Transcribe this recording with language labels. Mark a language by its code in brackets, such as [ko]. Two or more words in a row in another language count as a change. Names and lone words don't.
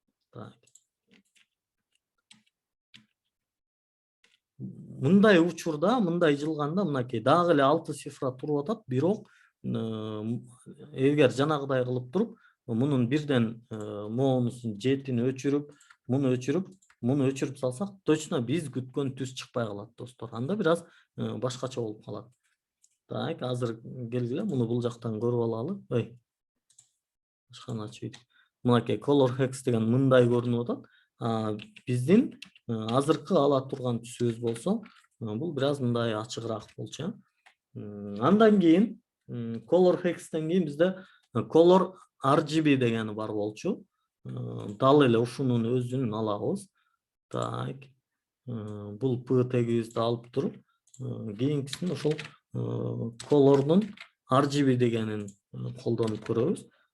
[ky] Мындай учурда, мындай жылганда мынакей дагы эле 6 цифра туруп атат, бирок эгер жанагыдай кылып туруп, мунун бирден моонусун жетини өчүрүп, муну өчүрүп салсак, точно биз күткөн түс чыкпай калат, достор. Анда бир аз башкача болуп калат. Так, азыр келгиле, муну бул жактан көрүп алалы. Башканы ачып. Мынакей [en] color hex [ky] деген мындай көрүнүп атат. Биздин азыркы ала турган түсүбүз болсо, бул бир аз мындай ачыгыраак болчу. Андан кийин [en] color hexтен [ky] кийин бизде [en] color RGB [ky] дегени бар болчу. Дал эле ушунун өзүнүн алабыз. Так. Бул P тегибизди алып туруп, кийинкисин ошол [en] colorдун RGB [ky] дегенин колдонуп көрөбүз.